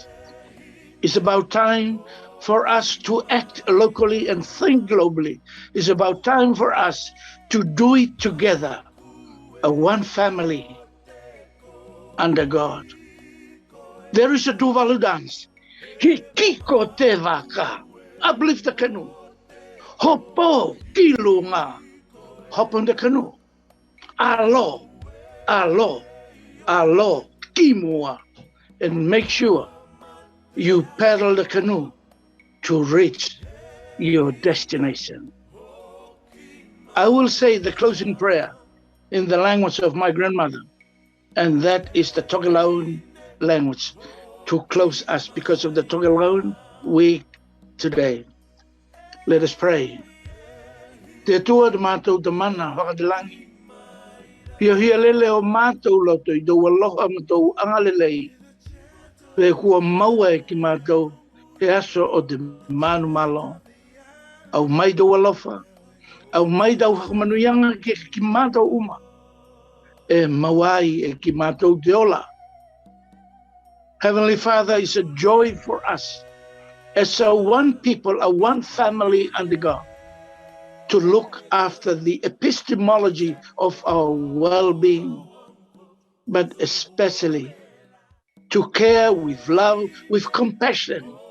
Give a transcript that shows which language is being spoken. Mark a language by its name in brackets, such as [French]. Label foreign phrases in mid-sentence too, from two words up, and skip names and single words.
[English] It's about time for us to act locally and think globally. It's about time for us to do it together, a one family under God. There is a Tuvalu dance. [Tuvalu] Hikiko te waka, [English] uplift the canoe. [Tuvalu] Hopo kilunga, [English] hop on the canoe. [Tuvalu] Alo, alo, alo, kimua. [English] And make sure you paddle the canoe to reach your destination. I will say the closing prayer in the language of my grandmother, and that is the Tokelauan language to close us because of the Tokelauan week today. Let us pray. [Tokelau] Te tua de mātou te mana whakatilangi. Hia lele o mātou loto I dou aloha mātou angalelei. Le kua maua e ki mātou te aso o te manu malo. Au mai dou alofa. Au mai dau hakamanuyanga ki mātou uma. E mawai e ki mātou te ola. [English] Heavenly Father, it's a joy for us as a one people, a one family under God, to look after the epistemology of our well-being, but especially to care with love, with compassion,